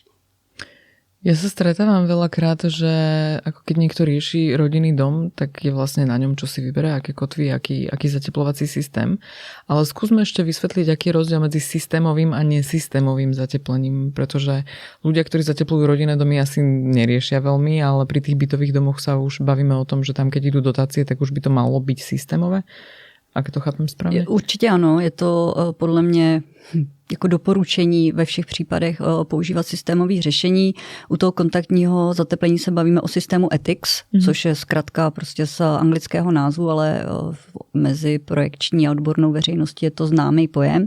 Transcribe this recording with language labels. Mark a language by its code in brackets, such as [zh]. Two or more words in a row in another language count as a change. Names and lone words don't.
[sk] Ja sa stretávam veľakrát, že ako keď niekto rieši rodinný dom, tak je vlastne na ňom, čo si vyberá, aké kotvy, aký zateplovací systém. Ale skúsme ešte vysvetliť, aký je rozdiel medzi systémovým a nesystémovým zateplením, pretože ľudia, ktorí zateplujú rodinné domy, asi neriešia veľmi, ale pri tých bytových domoch sa už bavíme o tom, že tam, keď idú dotácie, tak už by to malo byť systémové. Ak to chápem správně? [cs] Určitě ano, je to podle mě jako doporučení ve všech případech používat systémové řešení. U toho kontaktního zateplení se bavíme o systému ETICS, což je zkratka prostě z anglického názvu, ale mezi projekční a odbornou veřejností je to známý pojem.